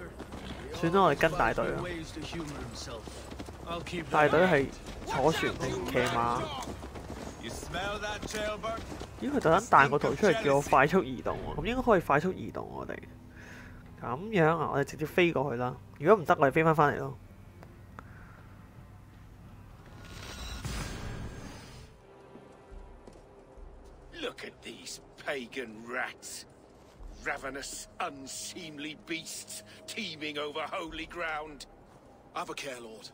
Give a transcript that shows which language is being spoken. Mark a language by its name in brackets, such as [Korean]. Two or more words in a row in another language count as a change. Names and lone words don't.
[Cantonese] 算啦，我哋跟大隊啦。大隊係坐船定騎馬？咦，佢特登彈個圖出嚟叫我快速移動喎，咁應該可以快速移動我哋。咁樣啊，我哋直接飛過去啦。如果唔得，我哋飛翻嚟咯。 [English] Look at these pagan rats. Ravenous, unseemly beasts teeming over holy ground. Have a care, Lord.